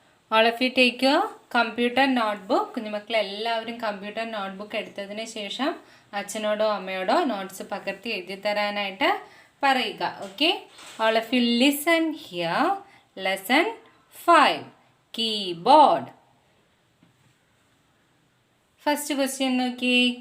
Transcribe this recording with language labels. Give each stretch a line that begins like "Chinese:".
English: All of you take your computer notebook.
Malayalam: കുഞ്ഞുമക്കളെല്ലാവരും computer notebook എടുത്തതിന് ശേഷം അച്ഛനോടോ അമ്മയോടോ notes പകർത്തി എഴുതി തരാനായിട്ട് പറയുക.
English: Okay, all of you listen here. Lesson 5, keyboard. First question
Malayalam: നോക്കിയേ.